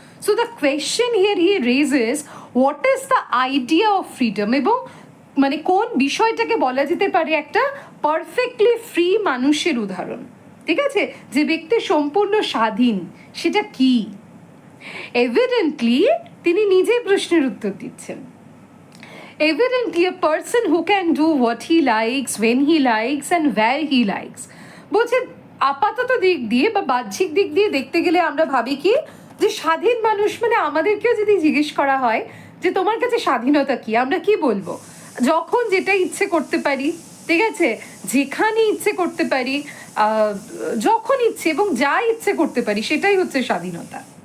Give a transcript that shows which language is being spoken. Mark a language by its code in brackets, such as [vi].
[en] so the question here he raises what is the idea of freedom, [bn] এবং মানে কোন বিষয়টাকে বলা যেতে পারে একটা পারফেক্টলি ফ্রি মানুষের উদাহরণ, ঠিক আছে, যে ব্যক্তি সম্পূর্ণ স্বাধীন, সেটা কি? এভিডেন্টলি তিনি নিজেই প্রশ্নের উত্তর দিচ্ছেন। [en] Evidently, a person who can do what he likes, when he likes, and where he likes. [bn] বলছে আপাতত দিক দিয়ে বা বাহ্যিক দিক দিয়ে দেখতে গেলে আমরা ভাবি কি যে স্বাধীন মানুষ মানে আমাদেরকেও যদি জিজ্ঞেস করা হয় যে তোমার কাছে স্বাধীনতা কি, আমরা কি বলবো? যখন যেটা ইচ্ছে করতে পারি, ঠিক আছে, যেখানে ইচ্ছে করতে পারি, যখন ইচ্ছে এবং যা ইচ্ছে করতে পারি, সেটাই হচ্ছে স্বাধীনতা।